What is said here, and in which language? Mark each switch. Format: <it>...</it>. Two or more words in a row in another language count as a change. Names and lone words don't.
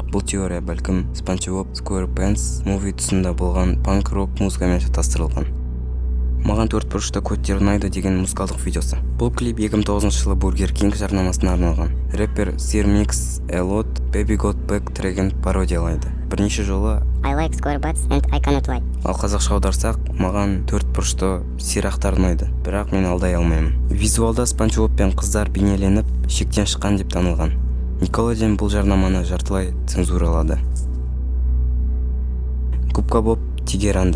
<kk>Бұл теория бәлкім Спанч Боб SquarePants муви тұсында болған панк-рок музыкамен шатастырылған. Маған 4 бұрышта көттер ұнайды деген музыкалдық видеосы. Бұл клип 2009 жылы Burger King жарнамасына арналған. Рэпер Sir Mix Elot Baby Got Back трегін пародиялайды. Бірнеше жолы</kk> <en>I like square butts and I cannot lie.</en> <kk>Ал қазақша аударсақ, маған 4 бұрышты сирақтар ұнайды, бірақ мен алдай алмаймын. Визуалда Спанч Боб пен қыздар бейнеленіп, шектен шыққан деп танылған. Никелодеон бұл жарнаманы жартылай цензуралады. Губка Боб Тегеранда.</kk>